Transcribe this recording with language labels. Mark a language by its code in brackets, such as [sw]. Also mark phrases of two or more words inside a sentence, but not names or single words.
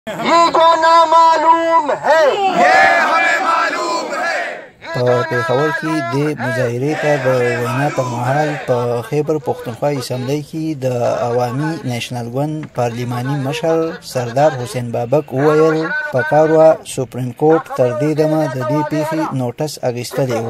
[ur] یہ جو نامعلوم ہے یہ ہمیں معلوم ہے. [ps] په پېښور کې د مظاهرې ته د وینا پر مهال په خیبر پښتونخوا اسمبلی کې د عوامي نیشنل ګوند پارلماني مشر سردار حسین بابک وویل پکار وه سپریم کورټ تر دې دمه د دې پیښې نوټس اخیستلی و.